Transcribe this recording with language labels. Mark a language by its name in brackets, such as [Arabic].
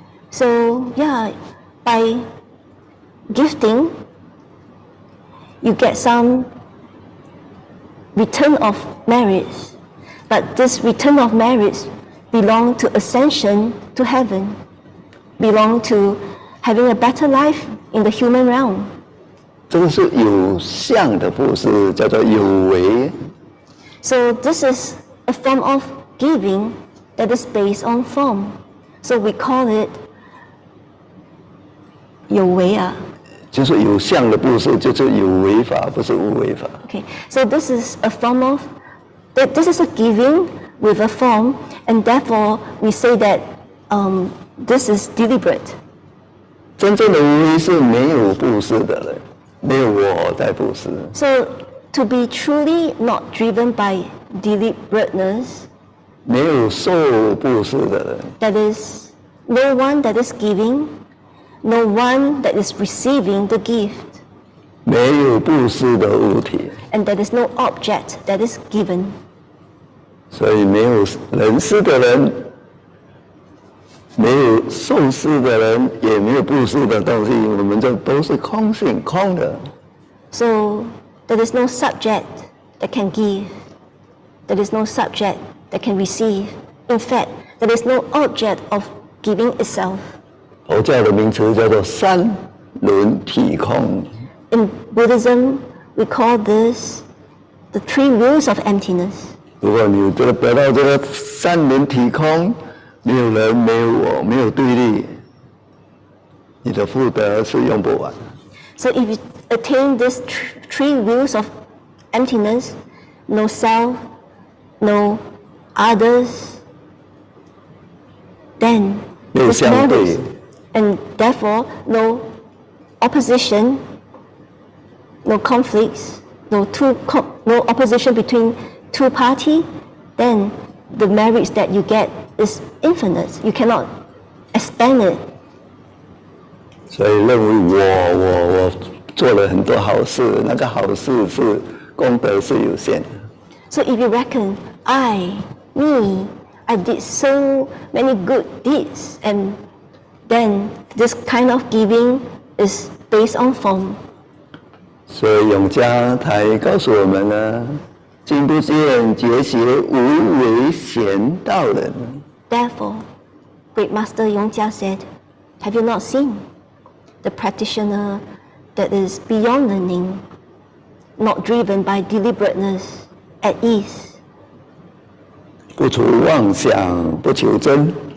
[English] So yeah, by gifting, you get some return of merits, but this return of merits belong to ascension to heaven, belong to having a better life in the human realm. [Chinese] 这个是有相的布施，叫做有为。 [English] So this is a form of giving that is based on form. So we call it [Chinese] 有为就是有相的布施，就是有为法，不是无为法。 [English] Okay, so this is a form of, this is a giving with a form, and therefore we say that this is deliberate. [Chinese] 真正的无为是没有布施的人，没有我在布施。 [English] So to be truly not driven by deliberateness, [Chinese] 没有受布施的人， [English] that is no one that is giving, no one that is receiving the gift, [Chinese] 没有布施的物体， [English] and there is no object that is given. [Chinese] 所以没有人施的人，没有受施的人，也没有布施的东西，我们就都是空性空的。 [English] So there is no subject that can give, there is no subject that can receive. In fact, there is no object of giving itself. [Chinese] 佛教的名词叫做三轮体空。 [English] In Buddhism, we call this the three wheels of emptiness. [Chinese] 如果你得到这个三轮体空，没有人，没有我，没有对立，你的福德是用不完。 [English] So if you attain these three wheels of emptiness, no self, no others, then [Chinese] 没有 [English] this [Chinese] 相对 [English] merits, and therefore no opposition, no conflicts, no opposition between two parties, then the merits that you get is infinite. You cannot expand it. [Chinese] 所以认为我做了很多好事，那个好事是功德是有限的。 [English] So if you reckon, me, I did so many good deeds, and then this kind of giving is based on form. [Chinese] 所以永嘉才告诉我们呢，君不见觉邪无为贤道人。 [English] Therefore, Great Master Yong said, have you not seen the practitioner that is beyond learning, not driven by deliberateness, at ease, [Chinese] 不除妄想，不求真，